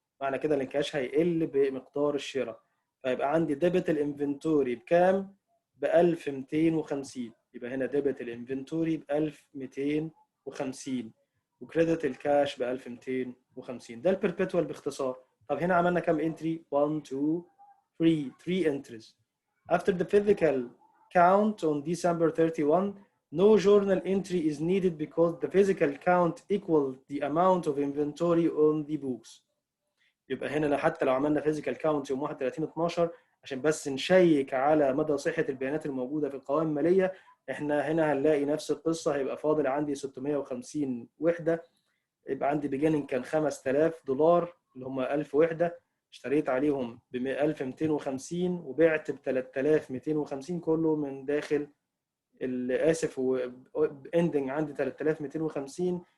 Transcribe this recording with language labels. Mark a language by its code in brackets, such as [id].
[ar] معنى كده ان الكاش هيقل بمقدار الشراء. فيبقى عندي ديبت الانفنتوري بكام؟ ب 1250. يبقى هنا ديبت الانفنتوري ب 1250 وكريدت الكاش ب 1250. ده البربيتوال باختصار. طب هنا عملنا كام انتري؟ 1 2 3 entries. [en] After the physical count on December 31, no journal entry is needed because the physical count equals the amount of inventory on the books. [ar] يبقى هنا حتى لو عملنا physical count يوم 31/12 عشان بس نشيك على مدى صحة البيانات الموجودة في القوائم المالية، احنا هنا هنلاقي نفس القصة. هيبقى فاضل عندي 650 وحدة. يبقى عندي beginning كان $5000 اللي هم 1000 وحدة، اشتريت عليهم ب 1250 وبعت ب 3250 كله من داخل اسف واندنج عندي 3250.